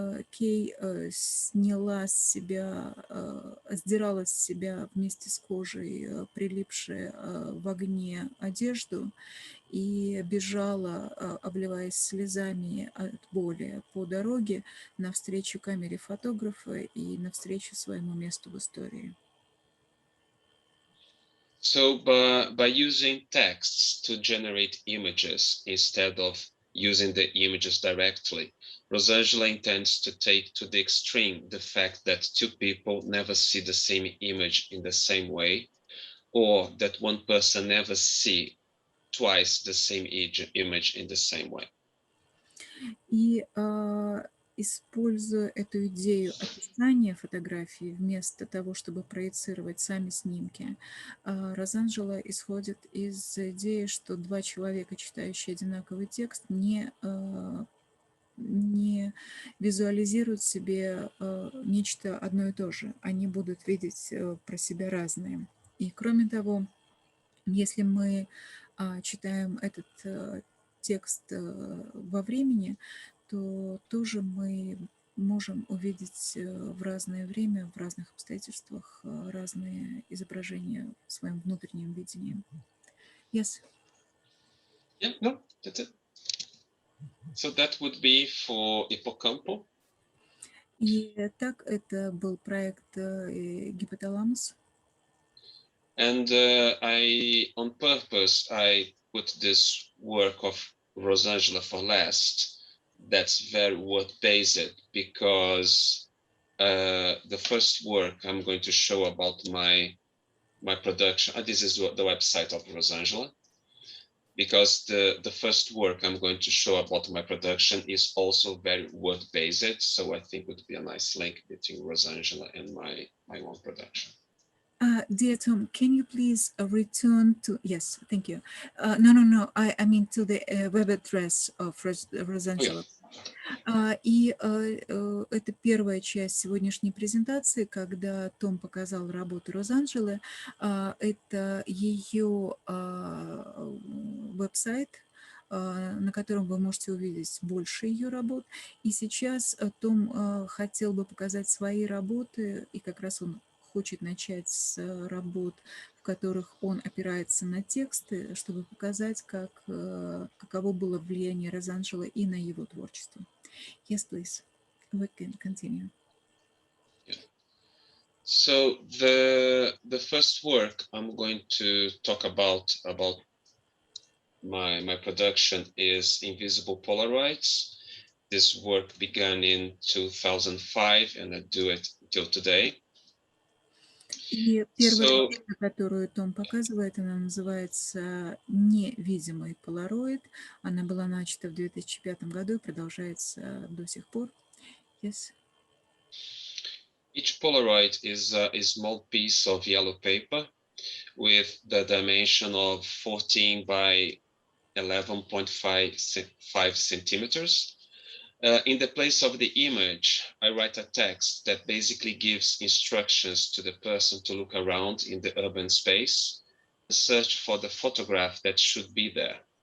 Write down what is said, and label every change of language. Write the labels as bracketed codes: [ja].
[ru] Кей сдирала с себя вместе с кожей прилипшие в огне одежду и бежала, обливаясь слезами от боли по дороге навстречу камере фотографа и навстречу своему месту в истории. [en] So by using texts to generate images instead of using the images directly, Rozanžele intends to take to the extreme the fact that 2 people never see the same image in the same way, or that one person never see twice the same image in the same way. [ru] И используя эту идею описания фотографии вместо того, чтобы проецировать сами снимки, Розанжеле исходит из идеи, что 2 человека, читающие одинаковый текст, не визуализируют себе нечто одно и то же. Они будут видеть про себя разные. И кроме того, если мы читаем этот текст во времени, то тоже мы можем увидеть в разное время, в разных обстоятельствах разные изображения в своем внутреннем видении. [en] Yes. Yeah, no, that's it. So that would be for Hippocampo. [ru] И так это был проект «Гипоталамус». [en] And on purpose, I put this work of Rozanžele for last, that's very word-based, because the first work I'm going to show about my production, this is the website of Rozanžele, because the first work I'm going to show about my production is also very word-based, so I think it would be a nice link between Rozanžele and my own production. Dear Tom, can you please return to, yes, thank you. No, I mean to the web address of Розанжеле. [ru] И это первая часть сегодняшней презентации, когда Том показал работу Розанжеле. Это ее веб-сайт, на котором вы можете увидеть больше ее работ. И сейчас Том хотел бы показать свои работы, и как раз он хочет начать с работ, в которых он опирается на тексты, чтобы показать, каково было влияние Розанжеле и на его творчество. [en] Yes, please. We can continue. Yeah. So the first work I'm going to talk about my production is Invisible Polaroids. This work began in 2005, and I do it till today. [ru] И первая работа, которую Том показывает, она называется «Невидимый полароид». Она была начата в 2005 году и продолжается до сих пор. [en] Yes. Each Polaroid is a small piece of yellow paper with the dimension of 14 by 11.5 centimeters. In the place of the image, I write a text that basically gives instructions to the person to look around in the urban space and search for the photograph that should be there.